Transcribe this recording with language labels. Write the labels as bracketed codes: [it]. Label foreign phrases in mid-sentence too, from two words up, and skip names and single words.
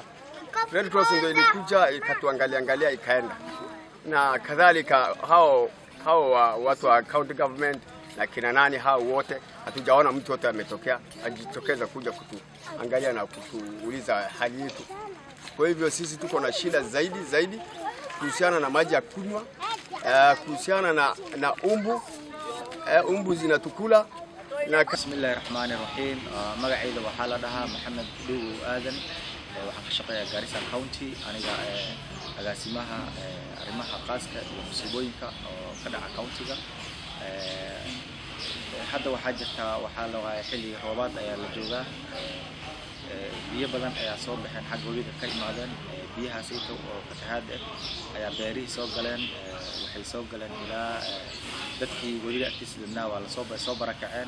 [sw] Red Cross ndio ilikuja ikatuangalia ikaenda, na kadhalika hao watu wa [en] county government [sw] na kina nani hao wote hatujaona mtu wote ametokea ajitokeza kuja kutuangalia na kutuuliza hali yetu. Kwa hivyo sisi tuko na shida zaidi kuhusiana na maji ya kunywa, kuhusiana na umbu zinatukula. [so] Bismillahirrahmanirrahim. Magacayda waxaa la dhahaa Maxamed Dhugu Aadan, waxaan ka shaqeeyaa Gaarissa County aniga agaasimaha arrimaha qaaska iyo musiibooyinka oo ka dhaca countiga. Hadda waxaa la xilli roobaad ayaa la joogaa, biyo badan ayaa soo baxeen xagga wabiga ka imaadeen, biyahaas oo fatahaad ayaa beerihii soo galeen, waxay soo galeen ilaa dadkii wabiga agtiisa dibnaa waa la soo barakaceen.